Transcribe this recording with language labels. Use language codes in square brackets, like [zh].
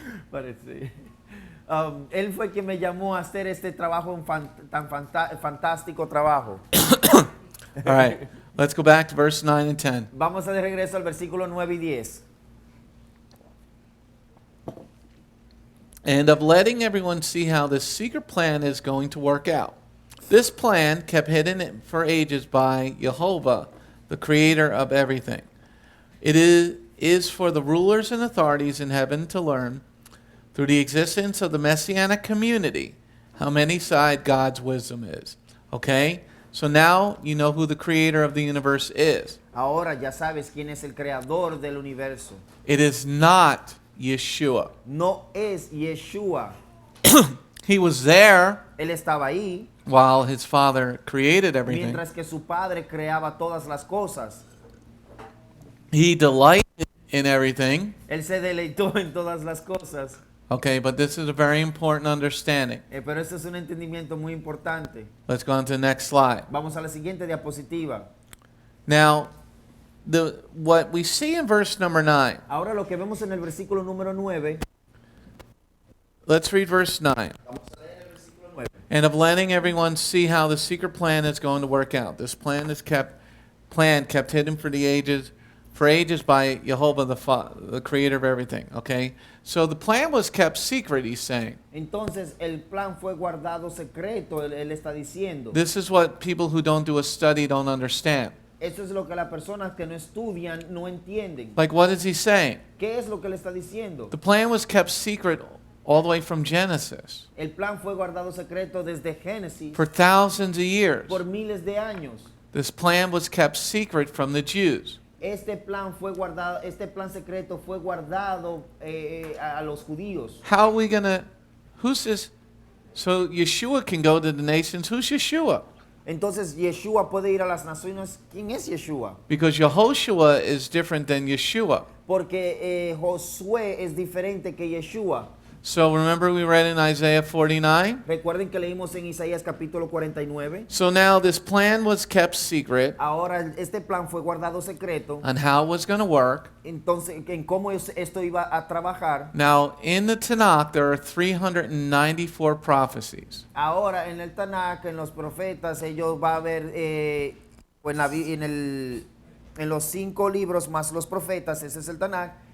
[en] But it's, [es] él fue quien me llamó a hacer este trabajo, tan fantástico trabajo. [en] All right, let's go back to verse 9 and 10. [es] Vamos a de regreso al versículo 9 y 10. [en] And of letting everyone see how this secret plan is going to work out. This plan kept hidden for ages by Yehovah, the creator of everything. It is for the rulers and authorities in heaven to learn, through the existence of the Messianic community, how many-sided God's wisdom is. Okay? So now you know who the creator of the universe is. [es] Ahora ya sabes quién es el creador del universo. [en] It is not Yeshua. [es] No es Yeshua. [en] He was there [es] Él estaba ahí [en] while his father created everything. [es] mientras que su padre creaba todas las cosas. [en] He delighted in everything. [es] Él se deleitó en todas las cosas. [en] Okay, but this is a very important understanding. [es] Pero este es un entendimiento muy importante. [en] Let's go on to the next slide. [es] Vamos a la siguiente diapositiva. [en] Now, what we see in verse number 9. [es] Ahora lo que vemos en el versículo número 9. [en] Let's read verse 9. [es] Vamos a leer el versículo 9. [en] And of letting everyone see how the secret plan is going to work out. This plan is kept hidden for ages by Yehovah, the creator of everything. Okay? So the plan was kept secret, he's saying. [es] Entonces el plan fue guardado secreto, él está diciendo. [en] This is what people who don't do a study don't understand. [es] Eso es lo que las personas que no estudian no entienden. [en] Like, what is he saying? [es] ¿Qué es lo que le está diciendo? [en] The plan was kept secret all the way from Genesis [es] El plan fue guardado secreto desde Génesis [en] for thousands of years. [es] por miles de años. [en] This plan was kept secret from the Jews. [es] Este plan secreto fue guardado a los judíos. [en] How are we going to, who's this? So Yeshua can go to the nations. Who's Yeshua? [es] Entonces Yeshua puede ir a las naciones. ¿Quién es Yeshua? [en] Because Yehoshua is different than Yeshua. [es] Porque Josué es diferente que Yeshua. [en] So remember we read in Isaiah 49? [es] Recuerden que leímos en Isaías capítulo 49. [en] So now this plan was kept secret [es] Ahora este plan fue guardado secreto. [en] on how it was going to work. [es] Entonces, en cómo esto iba a trabajar. [en] Now in the Tanakh there are 394 prophecies. [es] Ahora en el Tanakh, en los profetas, ellos va a haber en los 5 libros más los profetas, ese es el Tanakh.